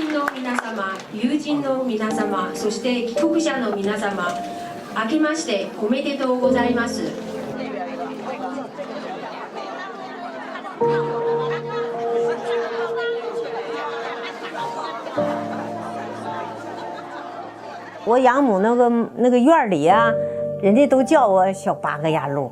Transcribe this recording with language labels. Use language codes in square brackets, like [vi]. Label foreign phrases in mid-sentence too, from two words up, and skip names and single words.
[ja] 皆様、友人の皆様、そして帰国者の皆様、明けましておめでとうございます。 [zh] 我养母那个院里啊，人家都叫我小八个牙路。